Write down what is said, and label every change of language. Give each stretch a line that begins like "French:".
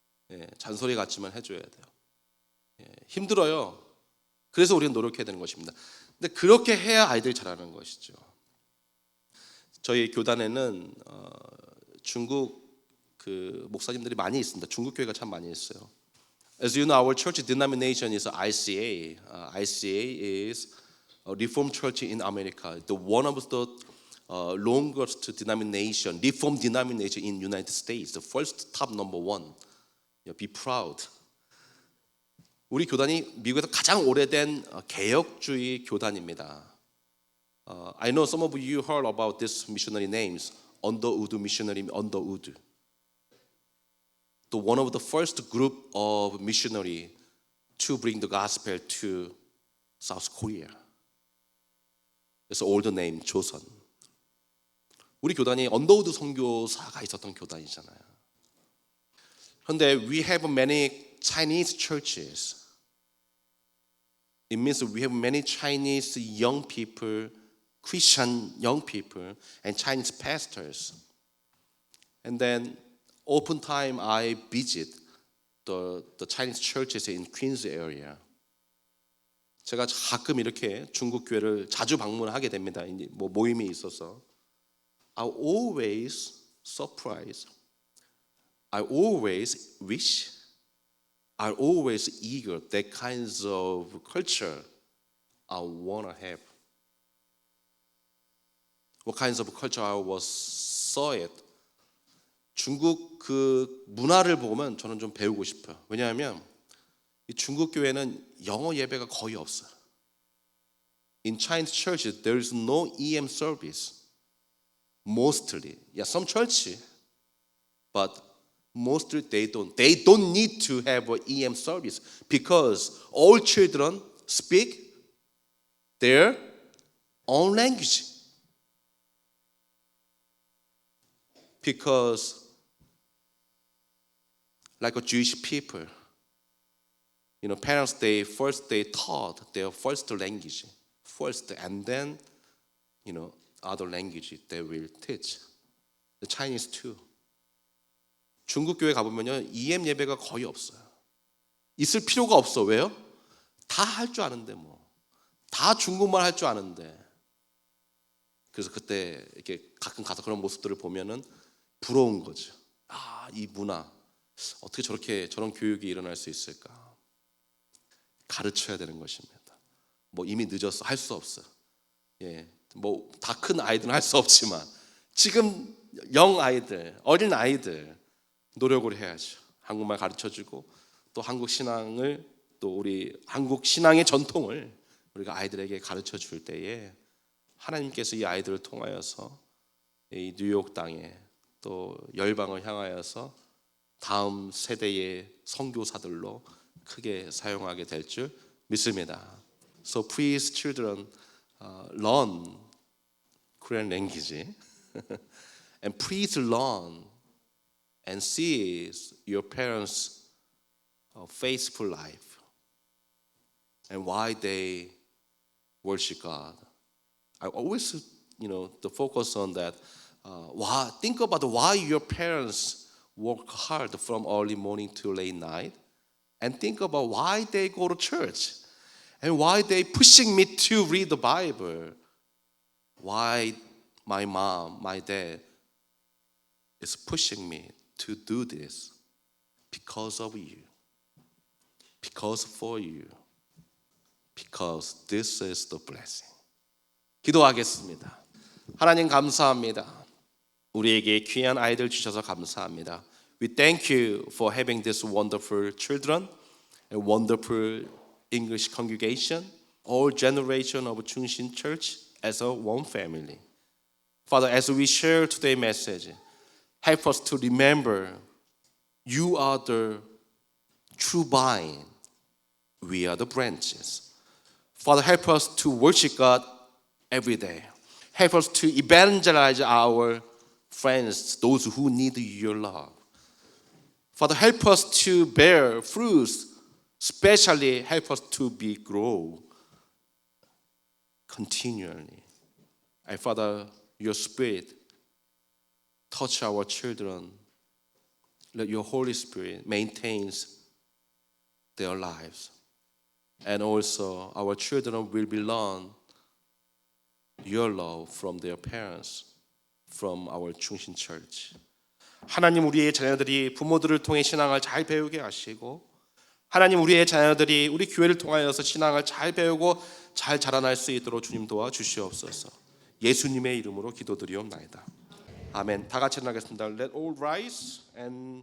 Korean: 예, 잔소리 같지만 해줘야 돼요. 예, 힘들어요. 그래서 우리는 노력해야 되는 것입니다. 근데 그렇게 해야 아이들이 자라는 것이죠. 저희 교단에는 중국 그 목사님들이 많이 있습니다. 중국 교회가 참 많이 있어요.
English: As you know, our church denomination is ICA. ICA is a Reformed Church in America. The one of the longest denomination, Reformed denomination in United States. The first top number one. Be proud.
Korean: 우리 교단이 미국에서 가장 오래된 개혁주의 교단입니다.
English: I know some of you heard about this missionary names. Underwood missionary, Underwood. One of the first group of missionary to bring the gospel to South Korea. It's old name 조선.
Korean: 우리 교단이 언더우드 선교사가 있었던 교단이잖아요. 그런데
English: we have many Chinese churches. It means we have many Chinese young people, Christian young people, and Chinese pastors. And then oftentimes I visit the Chinese churches in Queens area.
Korean: 제가 가끔 이렇게 중국 교회를 자주 방문하게 됩니다. 뭐 모임이 있어서.
English: I always surprised. I always wish. I always eager that kinds of culture I wanna have. What kinds of culture I was saw it.
Korean: 중국 그 문화를 보면 저는 좀 배우고 싶어요. 왜냐하면 이 중국 교회는 영어 예배가 거의 없어요.
English: In Chinese churches, there is no EM service. Mostly, yeah, some church, but mostly they don't. They don't need to have an EM service because all children speak their own language. Because like a Jewish people, parents they taught their first language first, and then other language they will teach. The Chinese too.
Korean: 중국 교회 가보면요 EM 예배가 거의 없어요. 있을 필요가 없어. 왜요? 다 할 줄 아는데 뭐. 다 중국말 할 줄 아는데. 그래서 그때 이렇게 가끔 가서 그런 모습들을 보면은 부러운 거죠. 아, 이 문화 어떻게 저런 교육이 일어날 수 있을까? 가르쳐야 되는 것입니다. 뭐 이미 늦었어 할 수 없어요. 예, 뭐 다 큰 아이들은 할 수 없지만 지금 영 아이들, 어린 아이들 노력을 해야죠. 한국말 가르쳐주고 또 한국 신앙을 또 우리 한국 신앙의 전통을 우리가 아이들에게 가르쳐 줄 때에 하나님께서 이 아이들을 통하여서 이 뉴욕 땅에 또 열방을 향하여서 다음 세대의 선교사들로 크게 사용하게 될 줄 믿습니다.
English: So please, children, learn Korean language, and please learn and see your parents' faithful life. and why they worship God. I always, the focus on that. Why? Think about why your parents work hard from early morning to late night, and think about why they go to church, and why they pushing me to read the Bible. Why my mom, my dad is pushing me to do this because of you, because for you, because this is the blessing.
Korean: 기도하겠습니다. 하나님 감사합니다. 우리에게 귀한 아이들 주셔서 감사합니다.
English: We thank you for having this wonderful children, a wonderful English congregation, all generation of Chungshin Church as a one family. Father, as we share today's message, help us to remember you are the true vine, we are the branches. Father, help us to worship God every day. Help us to evangelize our friends, those who need your love. Father, help us to bear fruits, especially help us to grow continually. And Father, your Spirit touch our children. Let your Holy Spirit maintains their lives. And also our children will learn your love from their parents, from our Chungshin Church.
Korean: 하나님, 우리의 자녀들이 부모들을 통해 신앙을 잘 배우게 하시고, 하나님, 우리의 자녀들이 우리 교회를 통하여서 신앙을 잘 배우고 잘 자라날 수 있도록 주님 도와주시옵소서. 예수님의 이름으로 기도드리옵나이다. 아멘. 다 같이 나가겠습니다.
English: Let all rise and